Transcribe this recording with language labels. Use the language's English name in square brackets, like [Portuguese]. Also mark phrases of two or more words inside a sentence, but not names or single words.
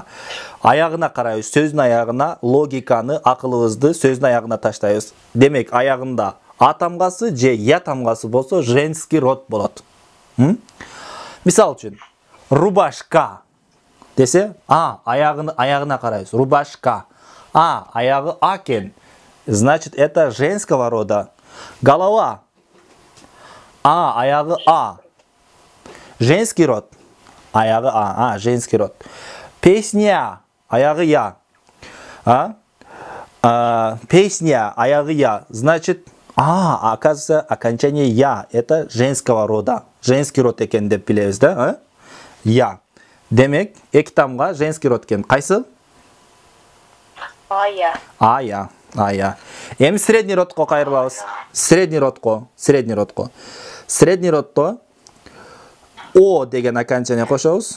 [Kyrgyz] Аягына карайбыз, сөздүн аягына логиканы, акылыбызды сөздүн аягына таштайбыз. Демек, аягында а тамгасы же я тамгасы болсо [Russian] женский род [Kyrgyz] болот. Мисал үчүн, рубашка десе, аягына карайбыз. Рубашка. Аягы а кен. [Russian] Значит, это женского рода. Голова. [Kyrgyz] Аягы а. [Russian] Женский род. Аягы женский род. [Kyrgyz] Песня. Аягы я. Песня. Аягы я. [Russian] Значит, оказывается, окончание я. Это женского рода. Женский род [Kyrgyz] экен деп билебиз да? [Russian] Я. [Kyrgyz] Демек, эки тамга [Russian] женский род [Kyrgyz] экен. Кайсы? Я. Эми средний родко кайрылабыз. Средний родко. Средний родто о деген окончание кошобуз.